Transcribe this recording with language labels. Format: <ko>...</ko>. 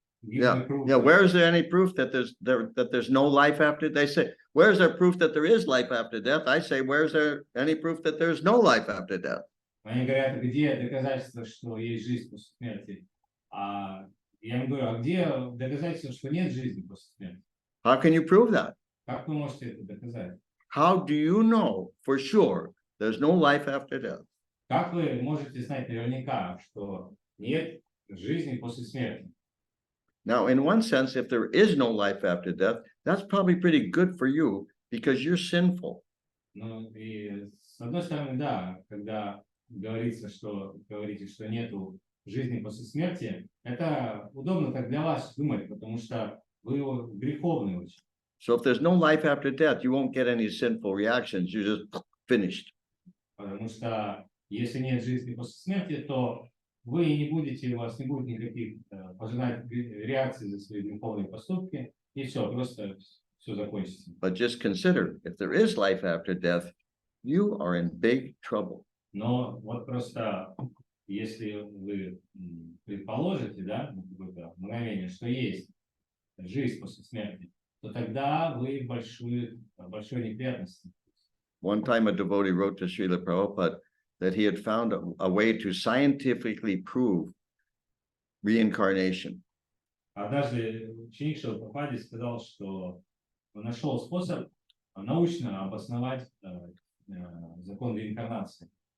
<en>Yeah, where is there any proof that there's no life after? They say, where's there proof that there is life after death? I say, where's there any proof that there's no life after death?</en> <ru>Они говорят, где доказательства, что есть жизнь после смерти? А я им говорю, а где доказательства, что нет жизни после смерти?</ru> <en>How can you prove that?</en> <ru>Как вы можете это доказать?</ru> <en>How do you know for sure there's no life after death?</en> <ru>Как вы можете знать наверняка, что нет жизни после смерти?</ru> <en>Now, in one sense, if there is no life after death, that's probably pretty good for you because you're sinful.</en> <ru>Ну, и с одной стороны, да, когда говорите, что нету жизни после смерти, это удобно так для вас думать, потому что вы греховны очень.</ru> <en>So if there's no life after death, you won't get any sinful reactions. You're just finished.</en> <ru>Потому что если нет жизни после смерти, то вы не будете, у вас не будет никаких пожелать реакций за свои греховные поступки, и все, просто все закончится.</ru> <en>But just consider, if there is life after death, you are in big trouble.</en> <ru>Но вот просто, если вы предположите, да, какое-то мгновение, что есть жизнь после смерти, то тогда вы в большой неприятности.</ru> <en>One time a devotee wrote to Srila Prabhupada that he had found a way to scientifically prove reincarnation.</en> <ru>Однажды ученик Шрилы Прабхупады сказал, что он нашел способ научно обосновать закон реинкарнации.</ru>